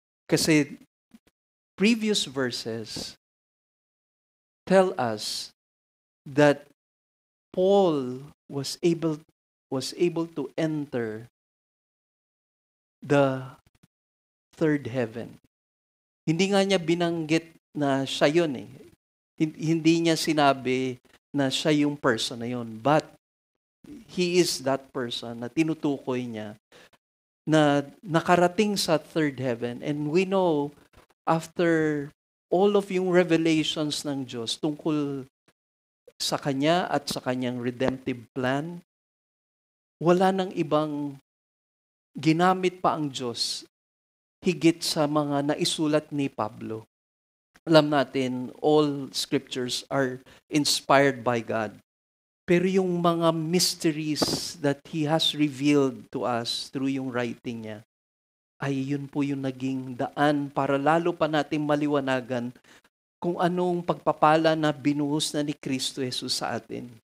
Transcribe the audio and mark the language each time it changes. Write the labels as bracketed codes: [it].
[tl] Kasi [en] previous verses tell us that Paul was able to enter the third heaven. [tl] Hindi nga niya binanggit na siya yun eh. Hindi niya sinabi na siya yung person na yun. [en] But he is that person [tl] na tinutukoy niya na nakarating sa [en] third heaven. And we know, after all of [tl] yung revelations ng Diyos tungkol sa Kanya at sa Kanyang redemptive plan, wala nang ibang ginamit pa ang Diyos higit sa mga naisulat ni Pablo. Alam natin, [en] all scriptures are inspired by God. [tl] Pero yung mga [en] mysteries that He has revealed to us through [tl] yung writing niya, ay yun po yung naging daan para lalo pa natin maliwanagan kung anong pagpapala na binuhos na ni Kristo Jesus sa atin.